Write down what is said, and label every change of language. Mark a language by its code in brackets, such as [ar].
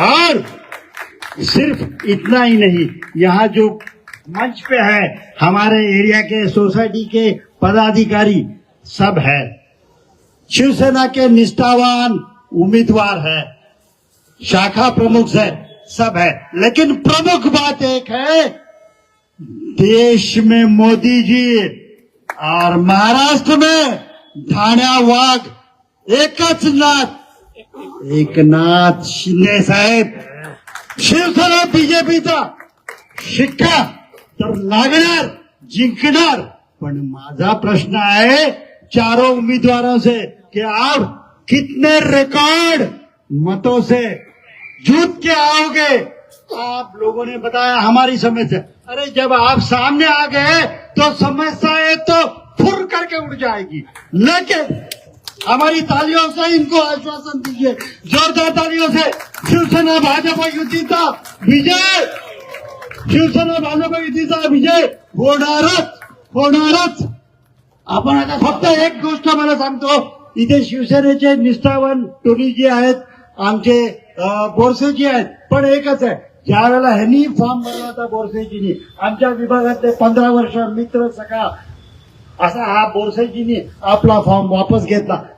[hi] और सिर्फ इतना ही नहीं, यहाँ जो मंच पे है हमारे एरिया के, सोसाइटी के पदाधिकारी सब है, शिवसेना के निष्ठावान उम्मीदवार है, शाखा प्रमुख है, सब है। लेकिन प्रमुख बात एक है, देश में मोदी जी और महाराष्ट्र में [mr] ठाण्या वाघ एकच नाथ, [hi] एकनाथ शिंदे साहेब। [mr] शिवसेना बीजेपीचा शिक्का तर लागणार, जिंकणार पण माझा प्रश्न [hi] है चारों उम्मीदवारों से कि आप कितने रिकॉर्ड मतों से जीत के आओगे। आप लोगों ने बताया हमारी समस्या, अरे जब आप सामने आ गए तो समस्याएं तो फुर करके उड़ जाएगी, लेकिन हमारी तालियों से इनको आश्वासन दीजिए, जोरदार तालियों से। [mr] शिवसेना भाजपा युतीचा विजय, शिवसेना भाजपा युतीचा विजय होणारच। आपण आता फक्त एक गोष्ट मला सांगतो, इथे शिवसेनेचे निष्ठावान टोनी जी आहेत, आमचे बोरसेजी आहेत, पण एकच आहे, ज्या वेळेला ह्यांनी फॉर्म भरला होता बोरसेजीनी, आमच्या विभागातले 15 वर्ष मित्र सखा असा हा बोरसेजीनी आपला फॉर्म वापस घेतला।